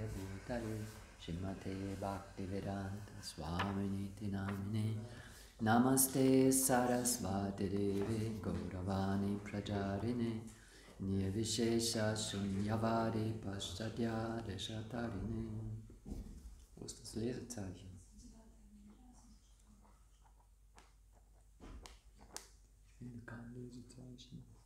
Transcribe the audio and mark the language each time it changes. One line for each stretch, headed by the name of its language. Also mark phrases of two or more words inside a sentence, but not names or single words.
Sanskrit: Bhutale Shrimate Bhakti Vedanta Swaminiti Namine Namaste Sarasvati Devi Gauravani Prajarine Nirvishesha Shunyavadi Paschatya Deshatarine.
German: Wo ist das Lesezeichen? Ich finde kein Lesezeichen.